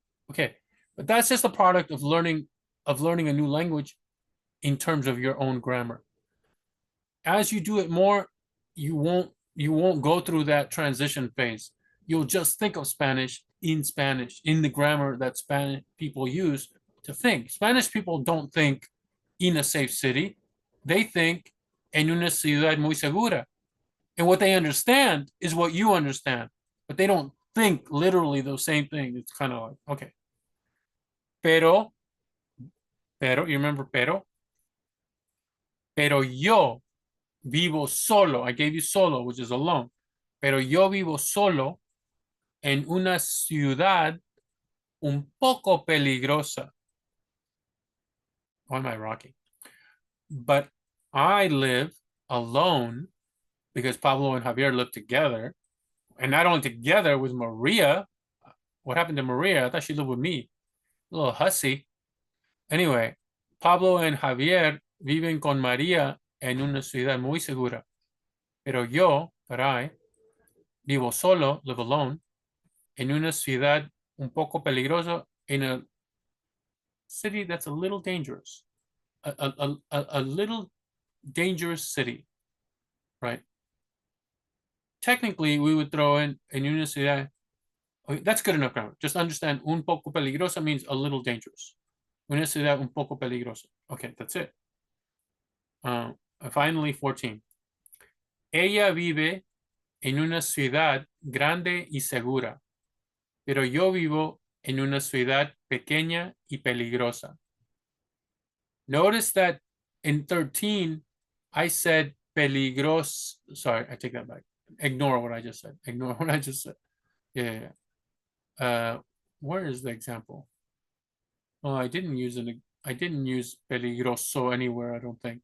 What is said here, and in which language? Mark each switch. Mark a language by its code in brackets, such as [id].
[en] Okay, but that's just a product of learning a new language in terms of your own grammar. As you do it more, you won't go through that transition phase. You'll just think of Spanish, in the grammar that Spanish people use to think. Spanish people don't think in a safe city. They think [es] en una ciudad muy segura. [en] And what they understand is what you understand, but they don't think literally the same thing. It's kind of like, okay. [es] Pero, [en] you remember [es] pero? Pero yo vivo solo. [en] I gave you solo, which is alone. [es] Pero yo vivo solo en una ciudad un poco peligrosa. [en] Why am I rocking? But I live alone because Pablo and Javier live together. And not only together with Maria. What happened to Maria? I thought she lived with me. A little hussy. Anyway, Pablo and Javier [es] viven con María en una ciudad muy segura. Pero yo, [en] but I, [es] vivo solo, [en] live alone, [es] en una ciudad un poco peligrosa, [en] in a city that's a little dangerous. A little dangerous city, right? Technically, we would throw in una ciudad. Okay, that's good enough grammar. Just understand [es] un poco peligrosa [en] means a little dangerous. [es] Una ciudad un poco peligrosa. [en] Okay, that's it. Finally, 14. [es] Ella vive en una ciudad grande y segura, pero yo vivo en una ciudad pequeña y peligrosa. [en] Notice that in 13, I said peligros. Sorry, I take that back. Ignore what I just said. Yeah. Where is the example? Oh, I didn't use peligroso anywhere, I don't think.